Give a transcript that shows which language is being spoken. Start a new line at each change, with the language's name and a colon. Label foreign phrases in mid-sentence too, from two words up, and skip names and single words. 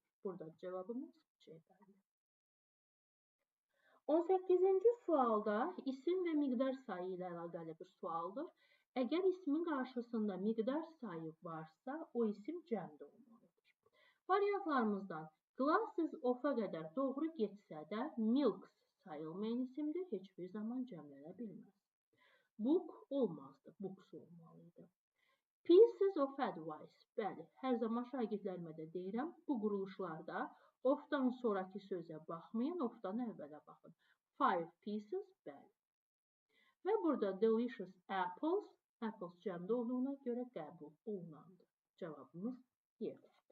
Azerbaijani: Burada cavabımız C bəndi. 18-ci sualda isim və miqdar sayı ilə əlaqəli bir sualdır. Əgər ismin qarşısında miqdar sayı varsa, o isim cəmdə olmalıdır. Variantlarımızdan
English: glasses of-
Azerbaijani: a qədər doğru getsə də, milks sayılmayan isimdir, heç bir zaman cəmlənə bilməz. Book olmazdı, books olmalıydı.
English: Pieces of advice,
Azerbaijani: bəli, hər zaman şagirdlərimə də deyirəm, bu quruluşlarda of-dan sonraki sözə baxmayın, of-dan əvvələ baxın. 5 pieces, bəli. Və burada
English: delicious apples,
Azerbaijani: apples cəmdə olduğuna görə qəbul olunandır. Cavabımız yerdir.